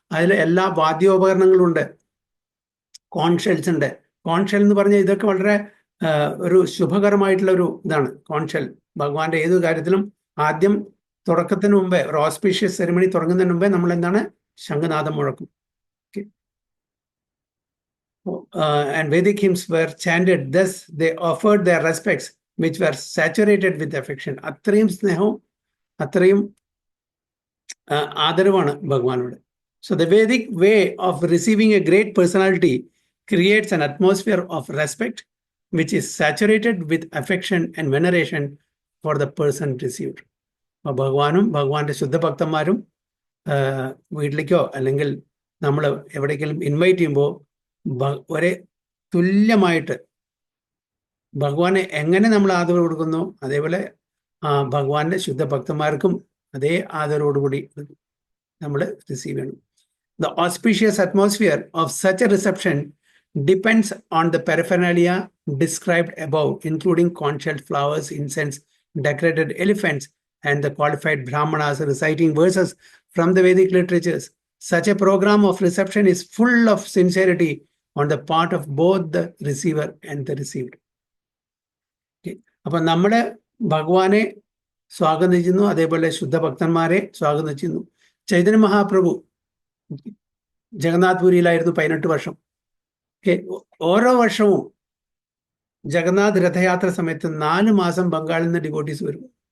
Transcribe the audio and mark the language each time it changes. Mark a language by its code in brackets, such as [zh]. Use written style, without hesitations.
[ml] അതിൽ എല്ലാ വാദ്യോപകരണങ്ങളും ഉണ്ട്. കോൺഷെൽസ് ഉണ്ട്. കോൺഷെൽ എന്ന് പറഞ്ഞാൽ ഇതൊക്കെ വളരെ ഒരു ശുഭകരമായിട്ടുള്ള ഒരു ഇതാണ്. കോൺഷെൽ ഭഗവാന്റെ ഏതു കാര്യത്തിലും ആദ്യം തുടക്കത്തിന് മുമ്പേ ഒരു ഓസ്പീഷ്യസ് സെറിമണി തുടങ്ങുന്നതിന് മുമ്പേ നമ്മൾ എന്താണ് ശംഖനാദം മുഴക്കും. [en] And Vedic hymns were chanted, thus they offered their respects which were saturated with affection. [ml] അത്രയും സ്നേഹവും അത്രയും ആദരവാണ് ഭഗവാനോട്. [en] So the Vedic way of receiving a great personality creates an atmosphere of respect which is saturated with affection and veneration for the person received. [ml] അപ്പോൾ ഭഗവാനും ഭഗവാന്റെ ശുദ്ധഭക്തന്മാരും വീട്ടിലേക്കോ അല്ലെങ്കിൽ നമ്മൾ എവിടേക്കെങ്കിലും ഇൻവൈറ്റ് ചെയ്യുമ്പോൾ ഒരേ തുല്യമായിട്ട് ഭഗവാനെ എങ്ങനെ നമ്മൾ ആദരവ് കൊടുക്കുന്നു അതേപോലെ ഭഗവാന്റെ ശുദ്ധഭക്തന്മാർക്കും അതേ ആദരവോടുകൂടി നമ്മൾ റിസീവ് ചെയ്യണം. [en] The auspicious atmosphere of such a reception depends on the paraphernalia described above, including conch-shelled flowers, incense, decorated elephants, and the qualified brahmanas reciting verses from the Vedic literatures. Such a program of reception is full of sincerity on the part of both the receiver and the received. [ml] അപ്പൊ നമ്മള് ഭഗവാനെ സ്വാഗതം ചെയ്യുന്നു, അതേപോലെ ശുദ്ധഭക്തന്മാരെ സ്വാഗതം ചെയ്യുന്നു. ചൈതന്യ മഹാപ്രഭു ജഗന്നാഥ്പുരിയിലായിരുന്നു 18 വർഷം. ഓരോ വർഷവും ജഗന്നാഥ് രഥയാത്ര സമയത്ത് 4 മാസം ബംഗാളിൽ നിന്ന് ഡിവോട്ടീസ് വരും.